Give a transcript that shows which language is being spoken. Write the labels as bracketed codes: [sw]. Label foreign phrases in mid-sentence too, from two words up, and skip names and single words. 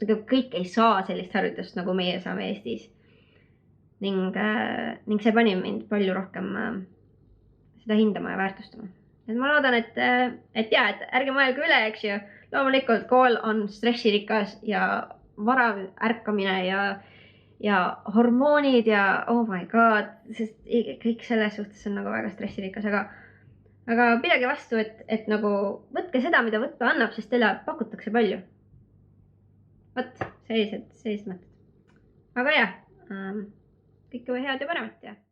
[et] Kõik ei saa sellist haridust, nagu meie saame Eestis. Ning see pani mind palju rohkem seda hindama ja väärtustama. Et ma loodan, et ärge mõelge üle, eks ju. Loomulikult kool on stressirikas ja varav ärkamine ja hormoonid ja [en] oh my god, [et] sest kõik selles suhtes on nagu väga stressirikas, aga pidage vastu, et nagu võtke seda, mida võtta annab, sest teile pakutakse palju. Võt, sellised mõtted. Aga jah, kõike head ja paremat ja.